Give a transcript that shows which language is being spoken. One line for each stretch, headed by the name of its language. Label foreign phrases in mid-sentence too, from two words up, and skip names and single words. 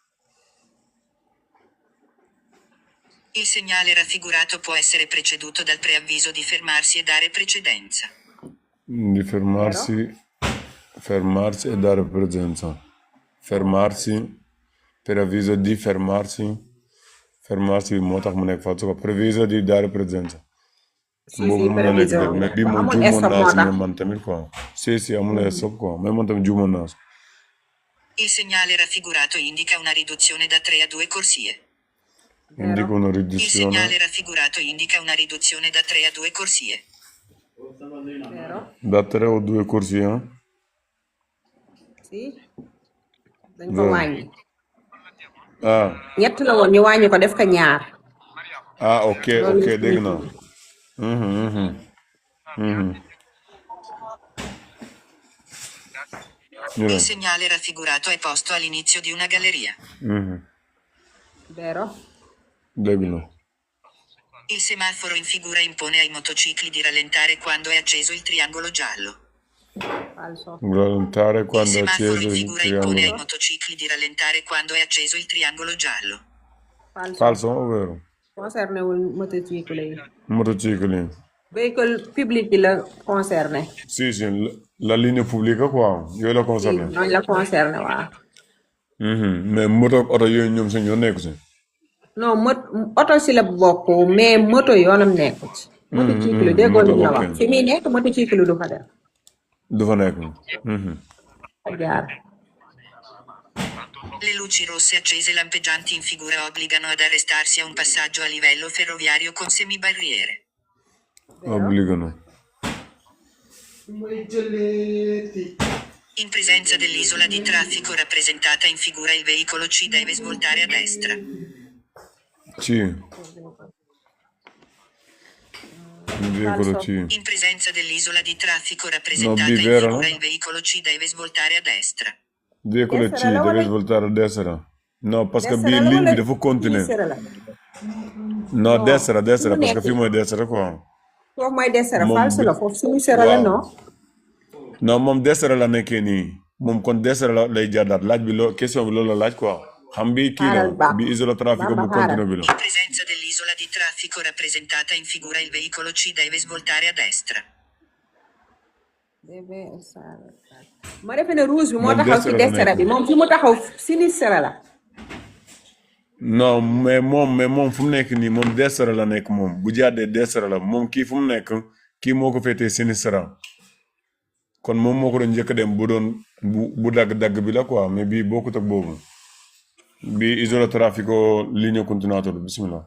Italian: Il segnale raffigurato può essere preceduto dal preavviso di fermarsi e dare precedenza. Di fermarsi e dare presenza. Fermarsi, preavviso di fermarsi
Wolof: moo tax mu nekk fa su ko
Italian: preavviso di dare presenza.
Wolof: boobu mën na nekk dëgg mais bii moom juumoon naa si mais man tamit quoi. si amul stop quoi mais man tamit juumoon naa si.
Italian: Il segnale raffigurato indica una riduzione da 3 a 2 corsie. Indica una Il riduzione. segnale raffigurato indica una riduzione da 3 a 2 corsie. Da 3 o 2 corsie.
Wolof: si dañ ko wàññi ah ñett la woon ñu wàññi ko def ko ñaar ok dégg naa.
Italian: Il segnale raffigurato è posto all'inizio di una galleria. vero
Wolof: Dégg naa.
Italian: Il semaforo in figura impone ai motocicli di rallentare quando è acceso il triangolo giallo. falso Rallentare Il quando è semaforo acceso in il figura impone ai triangolo. motocicli di rallentare quando è acceso il triangolo giallo. Falso o vero?
Wolof: concerné wul motocycle yi
Italian: Motocicli.
French: véhicule public
Wolof: bi la concerné
French: Si, la ligne publique quoi.
Wolof: Yooyu la concerné. noonu la concerné waaw mais moto ak oto yooyu ñoom seen yoon nekku si. non oto si la bokk mais moto yoonam nekku ci motocycle déggoo li ñu la wax fi muy nekk motocycle du fa def Du fa nekk. jaar
Italian: Le luci rosse accese lampeggianti in figura obbligano ad arrestarsi a un passaggio a livello ferroviario con semibarriere. Obbligano.
Wolof: mooy jëleeti.
Italian: In presenza dell'isola di traffico rappresentata in figura il veicolo C deve svoltare a destra. C. Il veicolo C. In presenza dell'isola di traffico No, rappresentata B, in vero, figura no? il veicolo C deve svoltare a destra. Veicolo C
Wolof: Destra la
Italian: deve
Wolof: wala
Italian: svoltare a destra. No,
French: parce que
Italian: destra
Wolof: bii la
French: ligne
Wolof: wala bi dafa continuer. sinistra la.
French: Non, Non
Italian: destra
Wolof: fu
Italian: destra
Wolof: mu
French: parce que
Wolof: nekk fii mooy destra quoi. foofu mooy destra moom
English: false
Wolof: bi la foofu sinistra la waaw
French: non.
Wolof: non moom destra la nekkee nii moom kon destra la lay jàddaat laaj bi loo question bi loolu la laaj quoi xam bi kii la Xaaral
Italian: bi isola trafico
Wolof: Bamba bu xaaral. continue bi la.
Italian: In presenza dell'isola di traffico rappresentata in figura il veicolo C deve svoltare a destra.
Wolof: ma defe ne rouge bi moo moom taxaw ci destra la
Italian: destra
Wolof: nekk bi nii. moom fi mu taxaw sinistra la. non mais moom fu mu nekk nii moom destra la nekk moom bu jàddee destra la moom kii fu mu nekk kii moo ko féetee sinistra kon moom moo ko doon njëkk a dem bu doon bu dagg-dagg bi la quoi mais bii bokkut ak boobu bii
Italian: isola trafico linea continuato
Wolof: bismillah.